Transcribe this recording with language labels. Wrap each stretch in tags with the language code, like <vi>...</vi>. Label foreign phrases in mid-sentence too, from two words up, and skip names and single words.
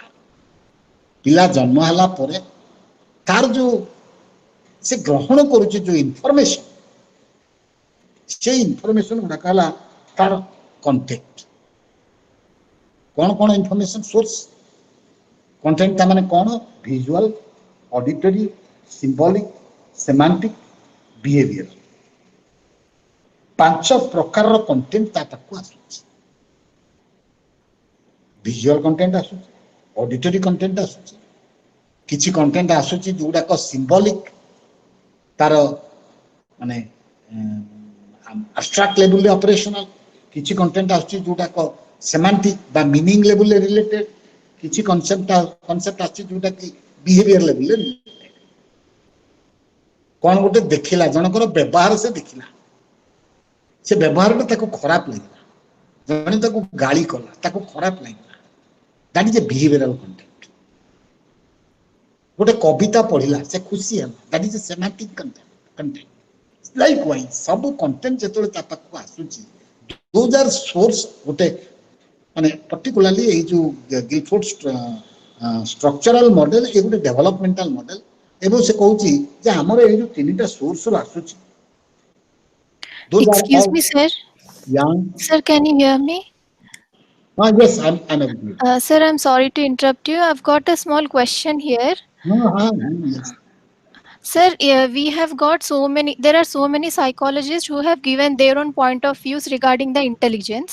<or>ପିଲା ଜନ୍ମ ହେଲା ପରେ ତାର ଯୋଉ ସେ ଗ୍ରହଣ କରୁଛି ଯୋଉ ଇନଫର୍ମେସନ, ସେଇ ଇନଫର୍ମେସନ ଗୁଡାକ ହେଲା ତାର କଣ୍ଟେଣ୍ଟ. କ'ଣ କ'ଣ</or> <en>information source?</en> <or>କଣ୍ଟେଣ୍ଟ ତା ମାନେ କ'ଣ?</or> <en>visual, auditory, symbolic, semantic, behavior.</en> <or>ପାଞ୍ଚ ପ୍ରକାରର କଣ୍ଟେଣ୍ଟ ତା ପାଖକୁ ଆସୁଛି।</or> <en>visual content</en> <or>ଆସୁଛି,</or> <en>auditory content</en> <or>ଆସୁଛି, କିଛି କଣ୍ଟେଣ୍ଟ ଆସୁଛି ଯୋଉଗୁଡାକ ସିମ୍ବଲିକ ତାର ମାନେ</or> <en>abstract level operational,</en> <or>କିଛି କଣ୍ଟେଣ୍ଟ ଆସୁଛି ଯୋଉଟାକ semantic ବା</or> <en>meaning level related,</en> <or>କିଛି concept ଆସୁଛି ଯୋଉଟା କି</or> <en>behavior level related।</en> <or>କଣ ଗୋଟେ ଦେଖିଲା, ଜଣଙ୍କର ବ୍ୟବହାର ସେ ଦେଖିଲା, ସେ ବ୍ୟବହାରଟା ତାକୁ ଖରାପ ଲାଗିଲା, ଜଣେ ତାକୁ ଗାଳି କଲା, ତାକୁ ଖରାପ ଲାଗିଲା,</or> <en>that is a behavioral content।</en> <or>ଗୋଟେ କବିତା ପଢିଲା, ସେ ଖୁସି ହେଲା,</or> <en>that is a semantic content। Likewise,</en> <or>ସବୁ content ଯେତେବେଳେ ତା ପାଖକୁ ଆସୁଛି,</or> <en>those are source</en> <or>ଗୋଟେ ମାନେ</or> <en>particularly</en> <or>ଏଇ ଯୋଉ</or> <en>Guilford structural model,</en> <or>ଏ ଗୋଟେ</or> <en>developmental model,</en> <or>ଏବଂ ସେ କହୁଛି ଯେ ଆମର ଏଇ ଯୋଉ ତିନିଟା source ରୁ ଆସୁଛି,</or> <en>those are Excuse all me, sir. young। Sir, can you hear me? Yes, I'm agree। Sir, I'm sorry to interrupt you. I've got a small question here. Yes। Sir, we have got there are so many psychologists who have given their own point of views regarding the intelligence.</en>